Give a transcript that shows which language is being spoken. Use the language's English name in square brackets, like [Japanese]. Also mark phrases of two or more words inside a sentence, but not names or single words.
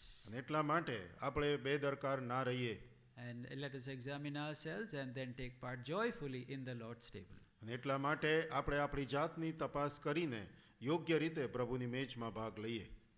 [Gujarati] અને એટલા માટે આપણે બેદરકાર ના રહીએ, [English] And let us examine ourselves and then take part joyfully in the Lord's table. [Gujarati] અને એટલા માટે આપણે આપણી જાતની તપાસ કરીને યોગ્ય રીતે પ્રભુની મેજમાં ભાગ લઈએ.